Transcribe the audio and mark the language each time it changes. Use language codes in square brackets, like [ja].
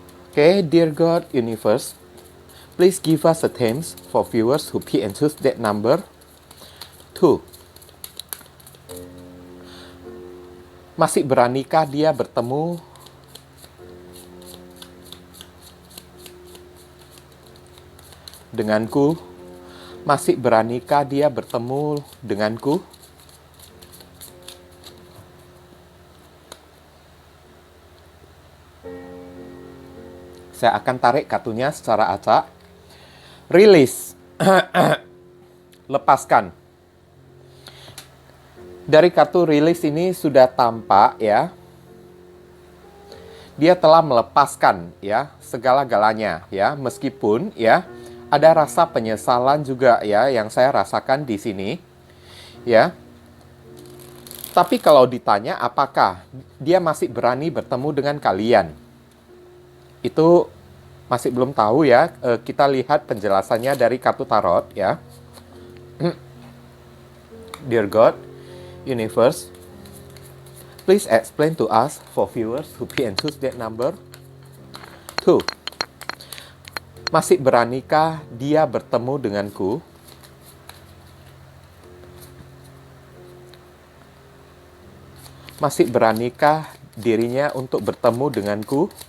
[en] Oke, Dear God Universe, please give us a themes for viewers who pick and choose deck number 2. [id] Masih beranikah dia bertemu denganku? Masih beranikah dia bertemu denganku? Saya akan tarik kartunya secara acak. Release. Lepaskan. Dari kartu release ini sudah tampak ya. Dia telah melepaskan ya segala-galanya ya, meskipun ya ada rasa penyesalan juga ya yang saya rasakan di sini ya. Tapi kalau ditanya apakah dia masih berani bertemu dengan kalian, itu masih belum tahu ya. Kita lihat penjelasannya dari kartu tarot ya. [en] Dear God Universe, please explain to us for viewers who pick and choose that number 2. [id] Masih beranikah dia bertemu denganku? Masih beranikah dirinya untuk bertemu denganku?